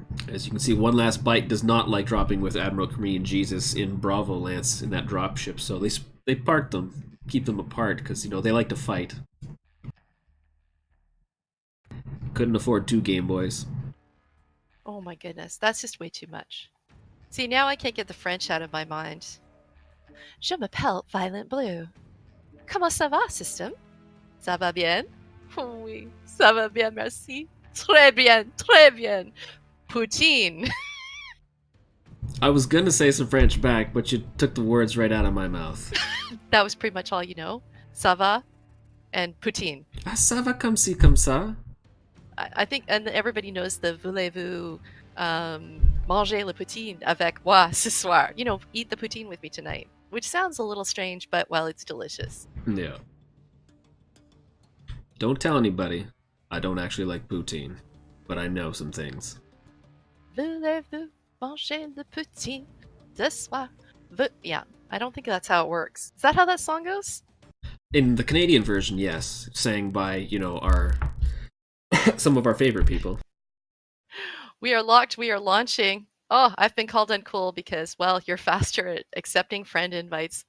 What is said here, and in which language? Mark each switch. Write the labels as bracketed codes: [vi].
[en] As you can see, One Last Bite does not like dropping with Admiral Korean Jesus in Bravo Lance in that dropship, so they part them, keep them apart, because, you know, they like to fight. Couldn't afford 2 Game Boys. Oh my goodness, that's just way too much. See, now I can't get the French out of my mind. [fr] Je m'appelle Violent Blue. Comment ça va, system? Ça va bien? Oui, ça va bien, merci. Très bien, très bien. Poutine. [en] I was gonna say some French back, but you took the words right out of my mouth. That was pretty much all you know. [fr] Ça va [en] and [fr] poutine. Ah, ça va comme ci, comme ça? [en] I think, and everybody knows the [fr] voulez-vous manger le poutine avec moi ce soir. [en] You know, eat the poutine with me tonight. Which sounds a little strange, but well, it's delicious. Yeah. Don't tell anybody. I don't actually like poutine, but I know some things. [fr] Voulez-vous manger le poutine ce soir? [en] Yeah, I don't think that's how it works. Is that how that song goes? In the Canadian version, yes, sang by, you know, our some of our favorite people. We are locked, we are launching. Oh, I've been called uncool because, well, you're faster at accepting friend invites.